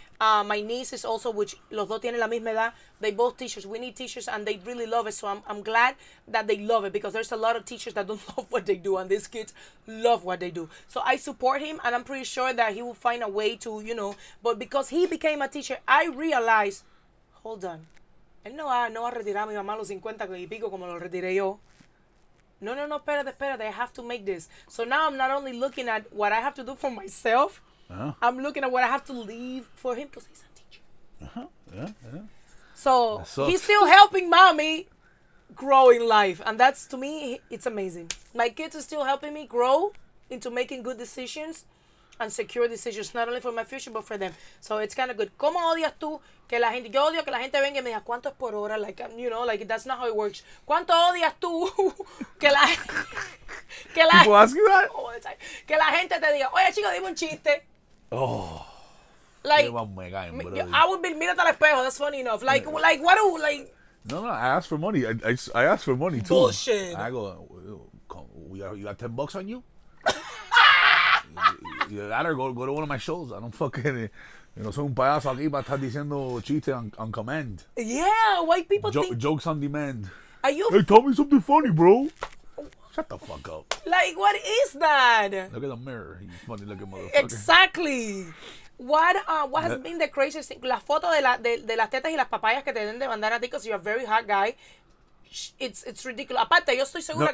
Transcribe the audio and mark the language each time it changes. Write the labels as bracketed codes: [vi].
[en] My niece is also, which [es] los dos tienen la misma edad. [en] They both teachers. We need teachers, and they really love it. So I'm glad that they love it because there's a lot of teachers that don't love what they do, and these kids love what they do. So I support him, and I'm pretty sure that he will find a way to, But because he became a teacher, I realized, hold on, [es] él no va a retirar a mi mamá a los 50 y pico como lo retiré yo. No, espérate. [en] I have to make this. So now I'm not only looking at what I have to do for myself. I'm looking at what I have to leave for him because he's a teacher. Yeah. So he's still helping mommy grow in life. And that's, to me, it's amazing. My kids are still helping me grow into making good decisions and secure decisions, not only for my future, but for them. So it's kind of good. [es] ¿Cómo odias tú que la gente, yo odio que la gente venga y me diga, ¿cuánto es por hora? [en] Like, like that's not how it works. [es] ¿Cuánto odias tú que la [en] People ask you that? all the time. [es] Que la gente te diga, oye, chico, dime un chiste. [en] Oh. Like, I would be, [es] mírate al espejo, [en] that's funny enough. Like, what do, like... No, I asked for money. I asked for money, too. Bullshit. I go, you got $10 on you? Either that or go to one of my shows. I don't fucking... [es] soy un payaso aquí para estar diciendo chistes [en] on command. Yeah, white people think... Jokes on demand. Are you... Hey, tell me something funny, bro. Shut the fuck up. Like, what is that? Look at the mirror, you funny looking motherfucker. Exactly. What has been the craziest thing? [es] La foto de las tetas y las papayas que te deben de mandar a ti [en] because you're a very hot guy. It's ridiculous. [es] Aparte, yo estoy segura...